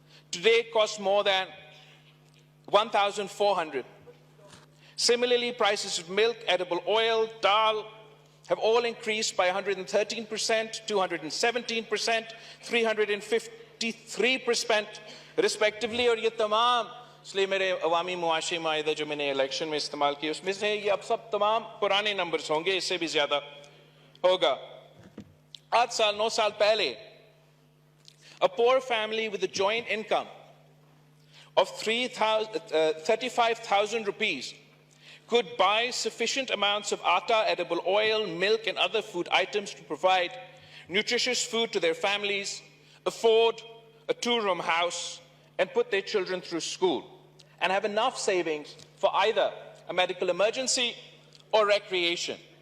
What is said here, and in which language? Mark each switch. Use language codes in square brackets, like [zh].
[en] Today it costs more than 1,400. Similarly, prices of milk, edible oil, dal have all increased by 113%, 217%, 353% respectively. [ur] اور یہ تمام اس لیے میرے عوامی معاشی معاہدہ جو میں نے الیکشن میں استعمال کیا اس میں سے یہ اب سب تمام پرانے نمبرز ہوں گے, اس سے بھی زیادہ ہوگا. 8 سال 9 سال پہلے [en] a poor family with a joint income of 35,000 rupees could buy sufficient amounts of atta, edible oil, milk and other food items to provide nutritious food to their families, afford a 2-room house and put their children through school and have enough savings for either a medical emergency or recreation.